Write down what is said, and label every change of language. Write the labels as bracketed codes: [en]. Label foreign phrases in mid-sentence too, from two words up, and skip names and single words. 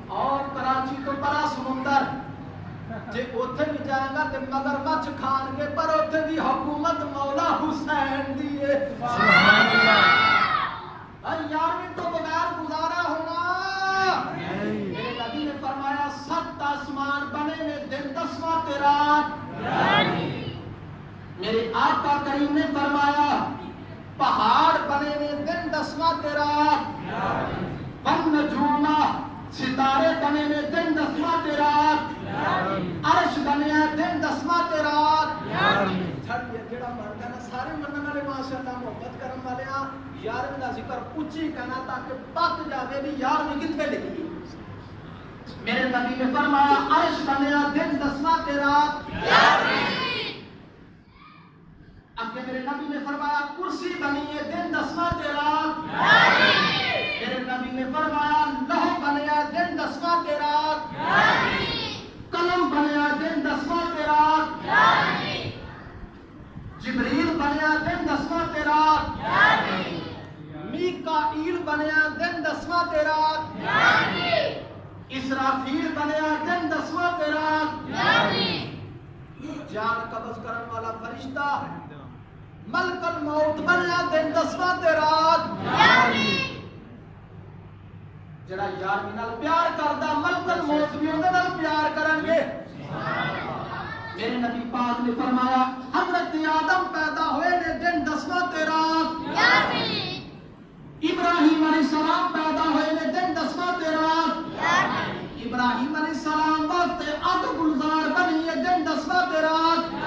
[pa] اور کراچی تو بڑا سمندر جے اوتھے بھی جائے گا تے مگرمچھ کھان گے پر اوتھے بھی حکومت مولا حسین دی ہے [ar] سبحان اللہ [pa] یارویں تو بغیر گزارا ہونا میرے نبی نے فرمایا 7 آسمان بنے نے دن 10واں تے رات میرے آقا کریم نے فرمایا پہاڑ بنے نے دن 10واں تے رات ون نجوما ستارے بنے نے دن 10واں تے رات عرش بنیا دن 10واں تے رات جڑا مردا نا سارے منن والے ماشاءاللہ محبت کرن والے ہاں یارویں دا ذکر اونچی کہنا تاکہ پک جاوے بھی یارویں کتھے لکھی میرے نبی نے فرمایا عرش بنیا دن 10واں تے رات اگے میرے نبی نے فرمایا کرسی بنی ہے دن 10واں تے رات میرے نبی نے فرمایا لوح بنیا دن 10واں تے رات قلم بنیا دن 10واں تے رات جبریل بنیا دن 10واں تے رات میکائیل بنیا دن 10واں تے رات اسرافیل بنیا دن 10واں تے رات جان قبض کرن والا فرشتہ ملک الموت بنیا دن 10واں تے رات جڑا یارویں نال پیار کردا ملک الموت بھی اون دے نال پیار کرن گے میرے نبی پاک نے فرمایا حضرت آدم پیدا ہوئے نے دن 10واں تے رات ابراہیم [ar] علیہ السلام [pa] پیدا ہوئے نے دن 10واں تے رات ابراہیم [ar] علیہ السلام [pa] واسطے اگ گلزار بنی ہے دن 10واں تے رات